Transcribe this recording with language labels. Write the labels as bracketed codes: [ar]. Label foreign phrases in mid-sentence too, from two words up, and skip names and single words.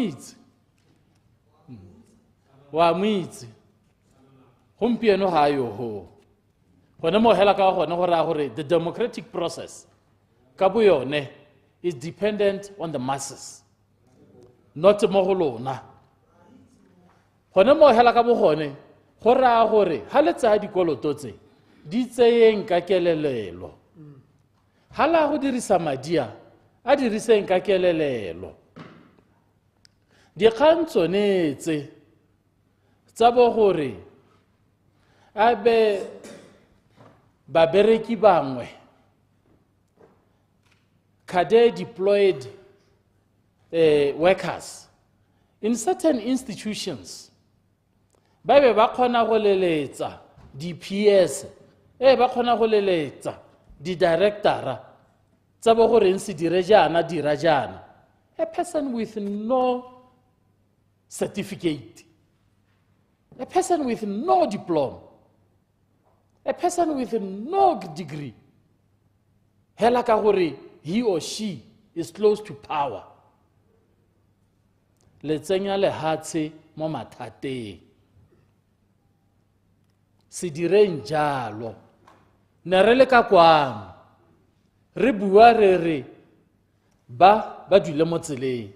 [tn] moitse gompieno ga yo ho gone mo hela ka gone gore a gore [en] the democratic process [tn] ka bo yone [en] is dependent on the masses, not [tn] mo go lona. Gone mo hela ka bogone go ra gore ha le tsa dikoloto tse di tseyeng ka kelelelo. Hala go dirisa madia a diriseng ka kelelelo. Dikgang tsone tse tsa bo gore a be babereki bangwe [en] cadre deployed workers in certain institutions [tn] ba be ba khona go leletsa di PS ba khona go leletsa di directora tsa bo gore se dire jana dira jana. [en] A person with no certificate, a person with no diploma, a person with no degree, [tn] hela ka gore [en] he or she is close to power. [tn] Le tsenya lehatshe mo mathateng. Se direng jalo. Ne re le ka kwano. Re bua re ba dule mo tseleng.